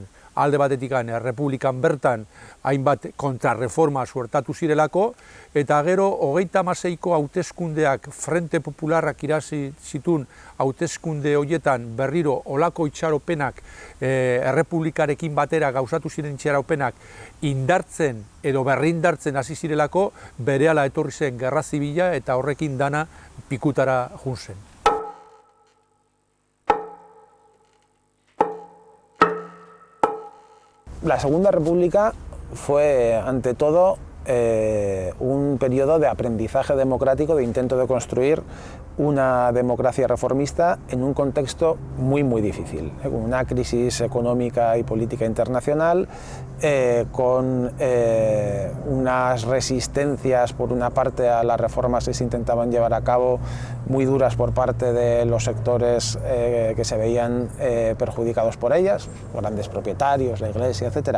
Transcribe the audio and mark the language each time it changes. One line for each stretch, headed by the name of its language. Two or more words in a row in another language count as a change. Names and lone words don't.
Basque: Alde batetik Errepublikan bertan hainbat kontrarreforma suertatu zirelako, eta gero 36ko hauteskundeak Frente Popularrak irazi zituen hauteskunde horietan berriro olako itxaropenak Errepublikarekin batera gauzatu ziren itxaropenak indartzen edo berrindartzen hasi zirelako, berehala etorri zen Gerra Zibila eta horrekin dana pikutara jun zen.
Spanish: La Segunda República fue, ante todo, un periodo de aprendizaje democrático, de intento de construir una democracia reformista en un contexto muy difícil, con una crisis económica y política internacional, con unas resistencias por una parte a las reformas que se intentaban llevar a cabo muy duras por parte de los sectores que se veían perjudicados por ellas, grandes propietarios, la Iglesia, etc.